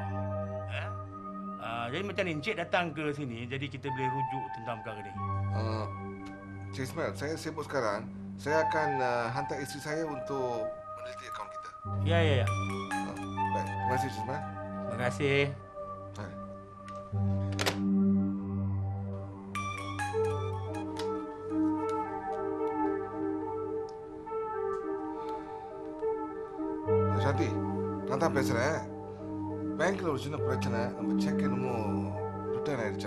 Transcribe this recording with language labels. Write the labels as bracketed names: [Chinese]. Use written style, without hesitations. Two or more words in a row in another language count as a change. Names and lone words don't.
[Malay] Jadi macam ni, Cik datang ke sini, jadi kita boleh rujuk tentang perkara ni. Cik Ismail, saya sibuk sekarang. Saya akan hantar isteri saya untuk meneliti akaun kita. Ya. Baik, terima kasih Cik Ismail. Terima kasih. Baik. [Tamil] சாந்தி, நான் தான் பேசுகிறேன். பேங்க்கில் ஒரு சின்ன பிரச்சனை. நம்ம செக் என்னமோ ரிட்டர்ன் ஆயிடுச்சா?